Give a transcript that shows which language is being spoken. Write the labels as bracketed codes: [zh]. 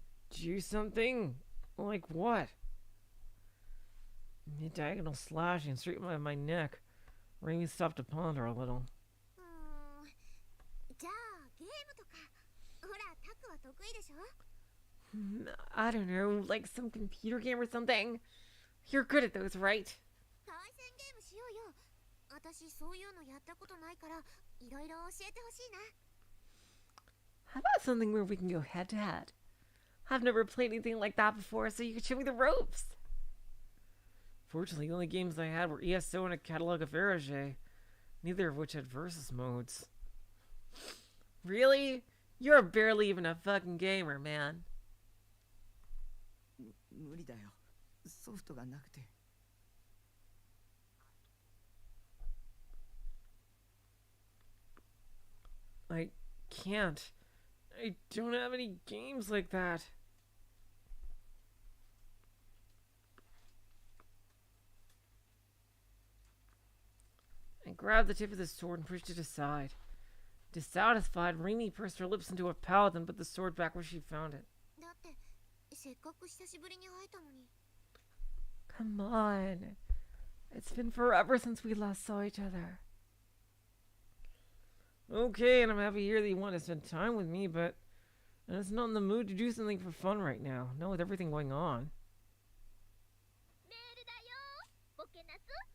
[en] Do something? Like what? Mid-diagonal slashing straight by my neck. Raimi stopped to ponder a little. [ja] じゃあゲームとかほらタクは得意でしょ [en] I don't know, like some computer game or something. You're good at those, right? [ja] 対戦ゲームしようよ私そういうのやったことないからいろいろ教えてほしいな [en] How about something where we can go head to head? I've never played anything like that before, so you can show me the ropes. Fortunately, the only games I had were ESO and a catalog of Verage, neither of which had versus modes. Really? You're barely even a fucking gamer, man. [ja] 無理だよソフトがなくて [en] I can't. I don't have any games like that. I grabbed the tip of the sword and pushed it aside. Dissatisfied, Raimi pursed her lips into a pout and put the sword back where she found it. [ja] だってせっかく久しぶりに会えたのに [en] Come on. It's been forever since we last saw each other. Okay, and I'm happy to hear that you want to spend time with me, but I'm just not in the mood to do something for fun right now. Not with everything going on. [ja] メールだよボケナス